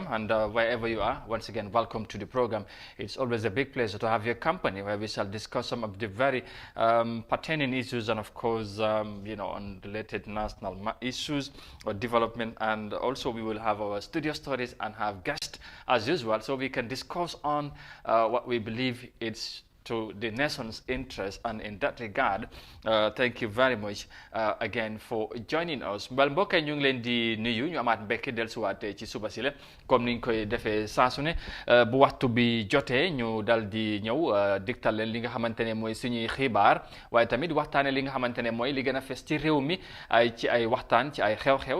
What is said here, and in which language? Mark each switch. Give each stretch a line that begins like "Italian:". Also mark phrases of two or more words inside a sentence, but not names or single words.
English: And wherever you are, once again, welcome to the program. It's always a big pleasure to have your company, where we shall discuss some of the very pertaining issues, and of course, on related national issues or development. And also, we will have our studio stories and have guests as usual, so we can discuss on what we believe it's to the nation's interest. And in that regard, thank you very much again for joining us. Well,
Wolof: mbokk yi ñu ngi leen di nuyu ñu amaat mbekk dellusiwaat ci suba si la comme niñ koy defee saa su ne bu waxtu bi jotee ñu dal di ñëw digtal leen li nga xamante ne mooy suñuy xibaar, waaye tamit waxtaane li nga xamante ne mooy li gën a fes ci réew mi ci ay waxtaan, ci ay xew-xew.